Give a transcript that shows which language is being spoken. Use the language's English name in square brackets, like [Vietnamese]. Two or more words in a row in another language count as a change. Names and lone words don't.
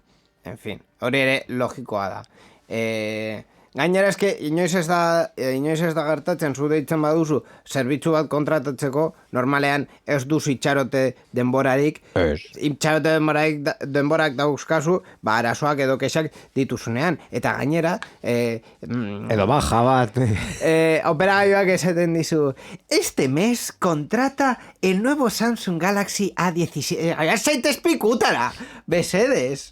[Spanish] En fin, [Basque] hori ere logikoa da. Gainera eske, inoiz ez da gertatzen zu deitzen baduzu, zerbitzu bat kontratatzeko, normalean ez duzu itxarote denborarik, itxarote denborak dauzkazu, arazoak edo kexak dituzunean, eta gainera... edo baja bat... operagailuak esaten dizu, [Spanish] este mes contrata el nuevo Samsung Galaxy A17... [Basque] ¡Zaitez pikutara! Besedes!